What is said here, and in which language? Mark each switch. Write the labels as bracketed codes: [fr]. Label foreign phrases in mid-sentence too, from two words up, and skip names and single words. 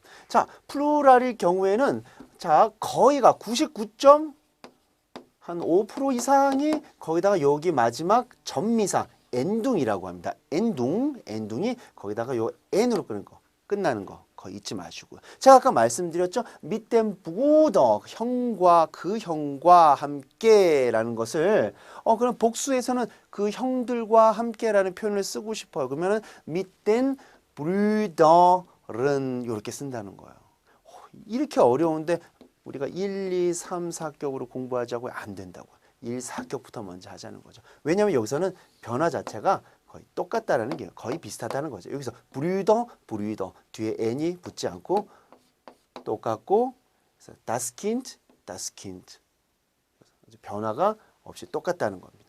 [ko] 자, 플루랄일 경우에는 자, 거의가 99.5% 이상이 거기다가 여기 마지막 전미사 엔둥이라고 합니다. 엔둥이 거기다가 요 n으로 끝나는 거 거의 잊지 마시고요. 제가 아까 말씀드렸죠. [de] mit dem Bruder [ko] 형과 그 형과 함께라는 것을 그럼 복수에서는 그 형들과 함께라는 표현을 쓰고 싶어요. 그러면은 [de] mit den Brüder [ko] 은 이렇게 쓴다는 거예요. 이렇게 어려운데 우리가 1, 2, 3, 4격으로 공부하자고 안 된다고. 1, 4격부터 먼저 하자는 거죠. 왜냐하면 여기서는 변화 자체가 거의 똑같다라는 게 거의 비슷하다는 거죠. 여기서 브리더 뒤에 n이 붙지 않고 똑같고 그래서 [de] das Kind [ko] 변화가 없이 똑같다는 겁니다.